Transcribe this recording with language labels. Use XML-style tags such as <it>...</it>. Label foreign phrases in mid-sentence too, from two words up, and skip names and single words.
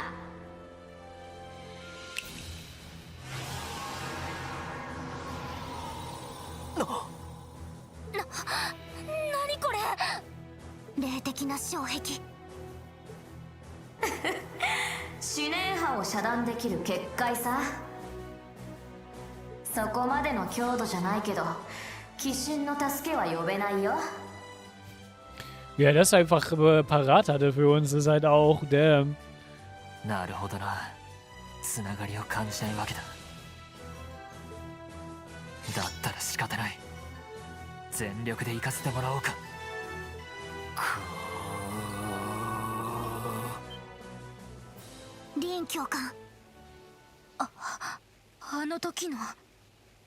<ja>何これ？霊的な障壁。思念波を遮断できる結界さ。そこまでの強度じゃないけど鬼神の助けは呼べないよ。</ja> <de>Wie er das einfach parat hatte für uns, ist halt auch damn.</de> <ja>なるほどな。つながりを感じないわけだ。だったら仕方ない。全力で行かせてもらおうか。リン教官。あの時の。</ja>